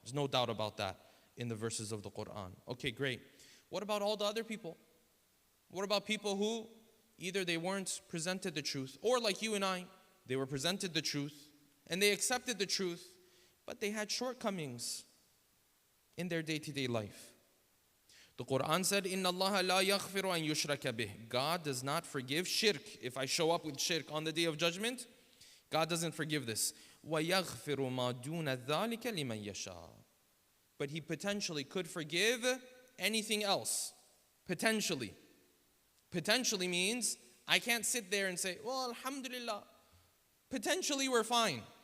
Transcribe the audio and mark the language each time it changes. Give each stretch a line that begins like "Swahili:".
English: There's no doubt about that in the verses of the Quran. Okay, great. What about all the other people? What about people who either they weren't presented the truth, or like you and I, they were presented the truth, and they accepted the truth, but they had shortcomings in their day-to-day life. The Quran said,
Arabic: إِنَّ اللَّهَ لَا يَغْفِرُ أَن يُشْرَكَ بِهِ.
English: God does not forgive shirk. If I show up with shirk on the day of judgment, God doesn't forgive this.
Arabic: وَيَغْفِرُ مَا دُونَ ذَلِكَ لِمَن يَشَاءُ.
English: But He potentially could forgive anything else. Potentially. Potentially means I can't sit there and say, well, alhamdulillah, potentially we're fine.